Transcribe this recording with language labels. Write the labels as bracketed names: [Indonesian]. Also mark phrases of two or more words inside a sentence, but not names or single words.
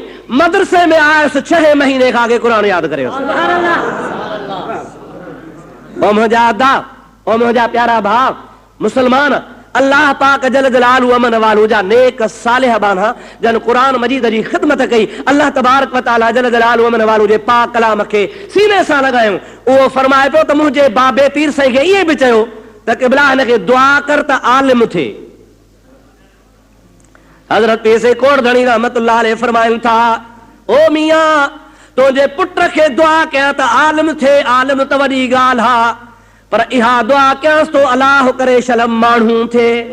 [Sindhi] मदरसे में आयुसि 6 महीने खां अॻे क़ुरान यादि करियो। ओ मुंहिंजा अदा, ओ मुंहिंजा प्यारा भाउ मुस्लमान, अल्लाह पाक [Arabic] جل جلاله عم نواله [Sindhi] जा नेक सालिह बाना जन क़ुरान मजीद जी ख़िदमत कई। अल्लाह [Arabic] تبارك و تعالى جل جلاله عم نواله [Sindhi] जे पाक कलाम खे सीने सां लॻायूं। उहो फरमाए पियो त मुंहिंजे बाबे पीर साईं खे ईअं बि चयो त क़िबला हिन खे दुआ कर त आलिम थिए। हज़रत पीर साईं कोट धणी [Arabic] رحمة الله عليه [Sindhi] फरमाइनि था, ओ मियां तुंहिंजे पुट खे दुआ कयां त आलिम थिए, आलिम त वॾी ॻाल्हि आहे, पर इहा दुआ कयांसि तो अलाह करे शलम माण्हू थिए।